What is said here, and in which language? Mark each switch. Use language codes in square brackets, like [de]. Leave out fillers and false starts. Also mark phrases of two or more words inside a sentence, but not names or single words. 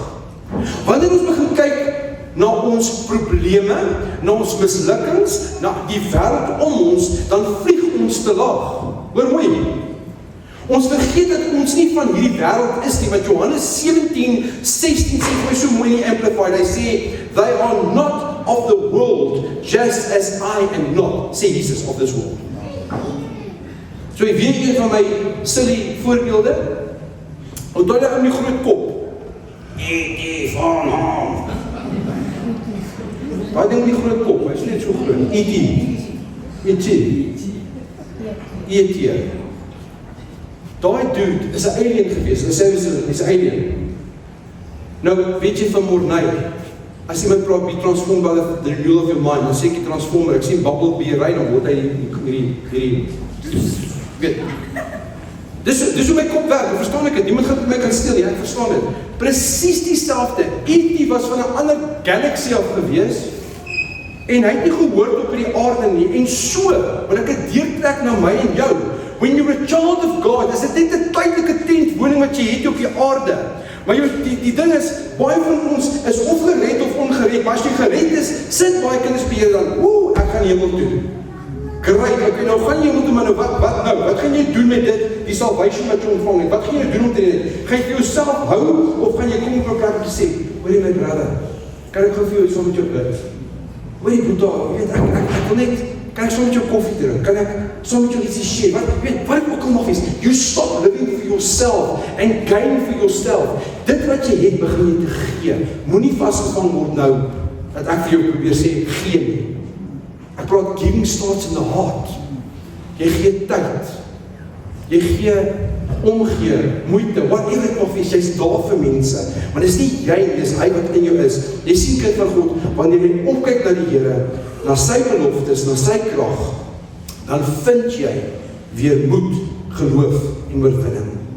[af] Wanneer ons begin kyk na ons probleme, na ons mislukkings, na die wêreld om ons, dan vlieg ons te laag. Hoor mooi. Ons vergeet dat ons nie van hierdie wêreld is nie, wat Johannes 17:16 sê vir my so mooi in die Amplified. Hy sê, [en] they are not of the world, just as I am not, [af] sê Jesus, [en] of this world. [af] So jy weet een van my silly voorbeelde, onthou jy in die groot kop, E.T. van Ham. Wat ding die groot kop, hy is net so groot, E.T. Daai dude is 'n alien gewees, hy sê is 'n alien. Nou, weet jy van Mornay, as iemand praat by [en] transform by the renewal of your mind, [af] dan sê ek die transformer, ek sien Bumblebee ry, dan word hy hierdie, weet. Dis hoe my kop werk, verstaan ek dit? Niemand gaan my kan steel nie, ek verstaan dit. Presies dieselfde. E.T. was van 'n ander galaxy af gewees, en hy het nie gehoord op die aarde nie, en so, wil ek het deurtrek na my en jou. [en] When you're a child of God, [af] is dit net 'n tydelike tentwoning wat jy het op die aarde. Maar die ding is, baie van ons is of gered of ongered, maar as jy gered is, sit baie kinders by jou dan, ek gaan hemel toe. Great, okay, nou gaan jy hemel toe, maar nou wat nou? Wat gaan jy doen met dit, die salvation wat jy ontvang het? Wat gaan jy doen om te doen? Gaan jy vir jouself hou, of gaan jy kom op 'n plek en sê, hoorie [en] my brother, [af] kan ek gou vir jou iets met jou bid? Hoorie Boeta, jy weet, ek wil net, kan ek saam met jou koffie drink? Kan ek saam met jou ietsie share? Wat ook al mag wees, [en] you stop living for yourself and gain for yourself. [af] Dit wat jy het, begin jy te gee. Moenie vasgevang word nou, dat ek vir jou probeer sê, gee nie. Ek praat, [en] giving starts in the heart. [af] Jy gee tyd. Jy gee omgee, moeite, [en] whatever it [af] nog is, jy's daar vir mense. Maar dis nie jy, dis hy wat in jou is. Jy sien kind van God, wanneer jy opkyk na die Here, na sy beloftes, na sy krag, dan vind jy weer moed, geloof en oorwinning.